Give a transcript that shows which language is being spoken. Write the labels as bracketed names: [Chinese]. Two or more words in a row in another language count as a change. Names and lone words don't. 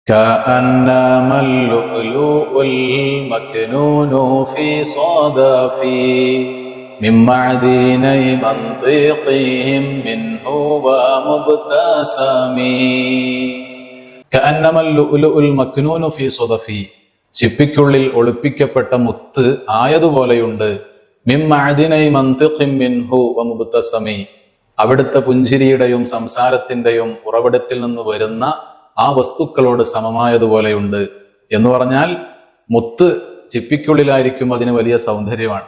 [Arabic] كأنما اللؤلؤ المكنون في صدفي من معدني منطقهم منه ومبتسمي كأنما اللؤلؤ المكنون في صدفي [Malayalam] ചിപ്പിക്കുള്ളിൽ ഒളിപ്പിക്കപ്പെട്ട മുത്ത് ആയതുപോലെയുണ്ട്. [Arabic] من معدني منطقهم منه ومبتسمي, [Malayalam] അവിടുത്തെ പുഞ്ചിരിയുടെയും സംസാരത്തിന്റെയും ഉറവിടത്തിൽ നിന്ന് വരുന്ന ആ വസ്തുക്കളോട് സമമായതുപോലെയുണ്ട്. എന്ന് പറഞ്ഞാൽ മുത്ത് ചിപ്പിക്കുള്ളിലായിരിക്കും അതിന് വലിയ സൗന്ദര്യമാണ്.